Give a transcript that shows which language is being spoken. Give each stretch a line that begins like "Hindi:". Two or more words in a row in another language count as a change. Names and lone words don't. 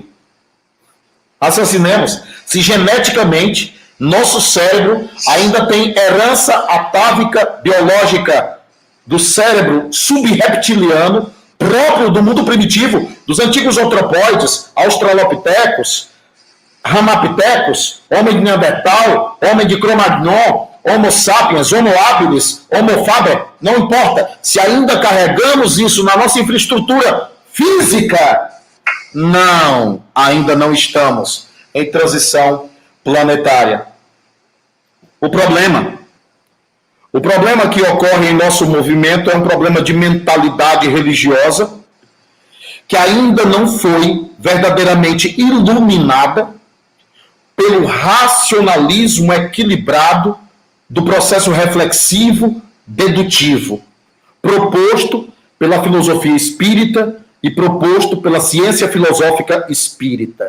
Portuguese: Raciocinemos, se geneticamente nosso cérebro ainda tem herança atávica biológica do cérebro subreptiliano próprio do mundo primitivo, dos antigos antropóides, australopitecos, ramapitecos, homem de Neandertal, homem de Cro-Magnon, Homo sapiens, Homo habilis, Homo faber, não importa. Se ainda carregamos isso na nossa infraestrutura física, não, ainda não estamos em transição planetária. O problema que ocorre em nosso movimento é um problema de mentalidade religiosa que ainda não foi verdadeiramente iluminada pelo racionalismo equilibrado do processo reflexivo dedutivo proposto pela filosofia espírita e proposto pela ciência filosófica espírita.